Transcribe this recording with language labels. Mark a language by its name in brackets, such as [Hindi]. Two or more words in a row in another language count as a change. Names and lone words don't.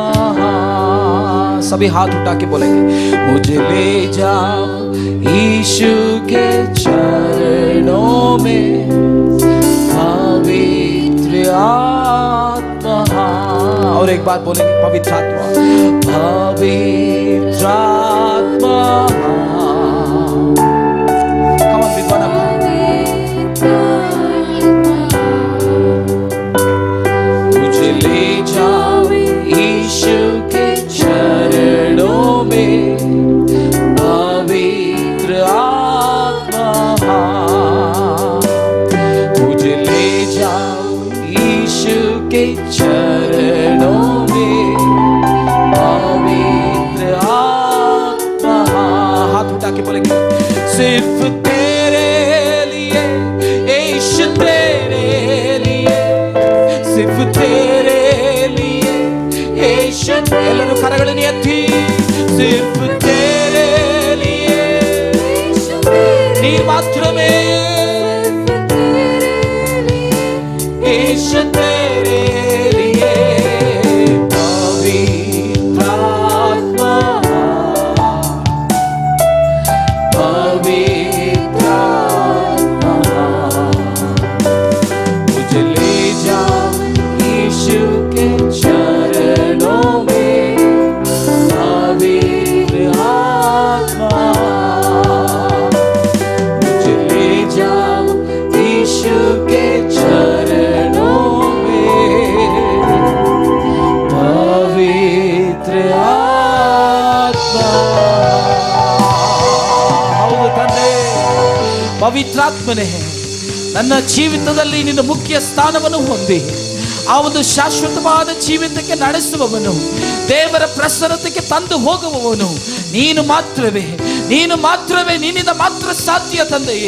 [Hindi] सभी हाथ उठा के बोलेंगे, मुझे ले जाओ यीशु के चरणों में, पवित्र आत्मा। और एक बात बोलेंगे, पवित्र आत्मा, पवित्र आत्मा। [English] Come on, with one accord. [Hindi] मुझे ले जाओ यीशु के चरणों में, पवित्र आत्मा। मुझे ले जाओ यीशु के चरणों में, पवित्र आत्मा। हाथ उठा के बोलेंगे, सिर्फ तेरे लिए यीशु, तेरे लिए, सिर्फ तेरे लिए यीशु। [Kannada] ಎಲ್ಲರೂ ಕರಗಳನ್ನು ಎತ್ತಿ, [Hindi] सिर्फ तेरे लिए [Kannada] ನೀನು ಮಾತ್ರವೇ, ಯೀಶು [Hindi] तेरे लिए, पवित्र आत्मा, पवित्र आत्मा। मुझे ले जाओ यीशु के चरणों में, पवित्र आत्मा। मुझे ले जाओ यीशु के चरणों में, पवित्र आत्मा। [Kannada] ಹೌದು ತಂದೆ, ಪವಿತ್ರಾತ್ಮನೇ ನನ್ನ ಜೀವಿತದಲ್ಲಿ ನಿನ್ನ ಮುಖ್ಯ ಸ್ಥಾನವನ್ನು ಹೊಂದಿ ಆ ಒಂದು ಶಾಶ್ವತವಾದ ಜೀವಿತಕ್ಕೆ ನಡೆಸುವವನು, ದೇವರ ಪ್ರಸನ್ನತೆಗೆ ತಂದು ಹೋಗುವವನು ನೀನು ಮಾತ್ರವೇ, ನೀನು ಮಾತ್ರವೇ, ನಿನ್ನಿಂದ ಮಾತ್ರ ಸಾಧ್ಯ ತಂದೆಯೇ.